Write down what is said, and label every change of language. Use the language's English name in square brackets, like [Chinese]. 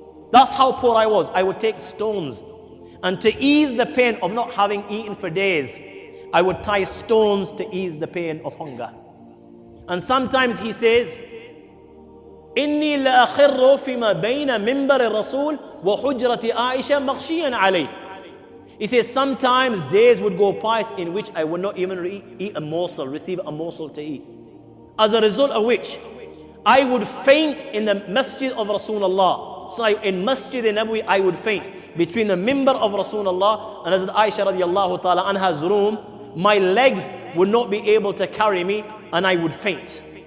[English] That's how poor I was. I would take stones, and to ease the pain of not having eaten for days, I would tie stones to ease the pain of hunger. And sometimes he says, [Arabic] إني لأخر فيما بين منبر الرسول وحجرة عائشة مغشيا عليه. [English] He says sometimes days would go past in which I would not even eat a morsel, receive a morsel to eat. As a result of which, I would faint in the masjid of Rasulullah. So in Masjid Nabawi, I would faint. Between the mimbar of Rasulullah and Hazrat Aisha radiallahu ta'ala anha's room, my legs would not be able to carry me and I would faint.